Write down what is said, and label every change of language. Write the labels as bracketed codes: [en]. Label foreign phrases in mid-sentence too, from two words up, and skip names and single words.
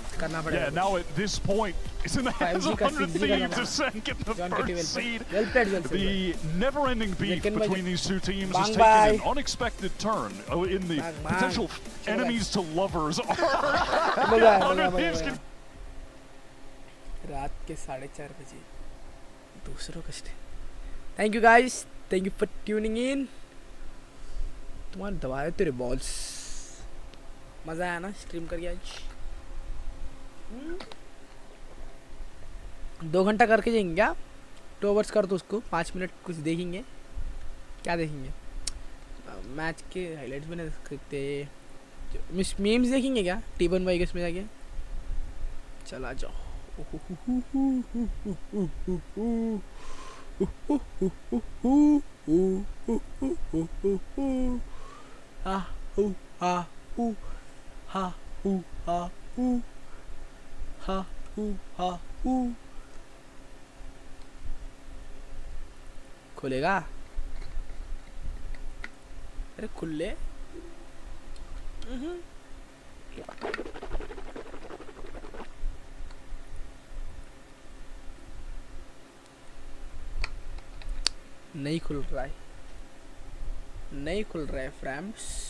[en] Yeah, now at this point, it's in the hands of 100 Thieves to Sen get the first seed. The never-ending beef between these two teams has taken an unexpected turn in the potential enemies to lovers arc. 100 Thieves can... [hi] रात के 4:30 बजे दूसरों का स्टे [en] thank you guys thank you for tuning in [hi] तुम्हारे दबाए तेरे बॉल्स मज़ा आया ना स्ट्रीम करके आज 2 घंटा करके जाएंगे क्या 2 आवर्स कर दो उसको 5 मिनट कुछ देखेंगे क्या देखेंगे मैच के हाइलाइट्स भी नहीं देख सकते मीम्स देखेंगे क्या T1 भाई के इसमें जाके? चला जाओ। हा हू हा हू हा हू हा हू हा हू हा हू। खुलेगा? अरे खुले। नहीं खुल रहा है, नहीं खुल रहा है फ्रेंड्स।